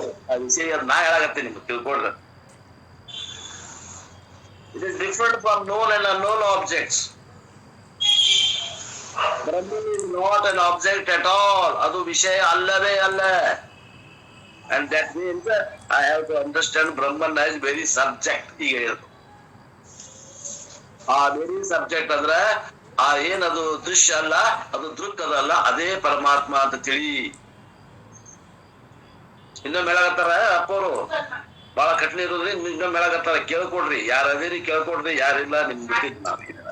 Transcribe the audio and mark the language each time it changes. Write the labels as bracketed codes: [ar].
[kn] ಆ ವಿಷಯ ಅದ್ ನಾ ಹೇಳಾಗತ್ತೆ ನಿಮ್ಗೆ ತಿಳ್ಕೊಡ್ರ. [en] It is different from known and unknown objects. Brahman is not an object at all. [kn] ಅದು ವಿಷಯ ಅಲ್ಲವೇ ಅಲ್ಲ. [en] And that means I have to understand Brahman as very subject. [kn] ಈಗ ಹೇಳುದು ಆ [en] very subject [kn] ಅಂದ್ರೆ ಆ ಏನದು ದೃಶ್ಯ ಅಲ್ಲ, ಅದು ದೃಕ್ ಅದಲ್ಲ, ಅದೇ ಪರಮಾತ್ಮ ಅಂತ ತಿಳಿ. ಇನ್ನೊಮ್ಮೆ ಹೇಳಾಕತ್ತಾರ ಅಪ್ಪವರು, ಬಹಳ ಕಠಿಣ ಇರೋದ್ರಿ. ಇನ್ನೊಮ್ಮೆ ಹೇಳಾಕತ್ತಾರ, ಕೇಳ್ಕೊಡ್ರಿ, ಯಾರ ಅದೇರಿ ಕೇಳ್ಕೊಡ್ರಿ, ಯಾರಿಲ್ಲ ನಿಮ್ ಬಿಟ್ಟಿದ್ ನಾವ್.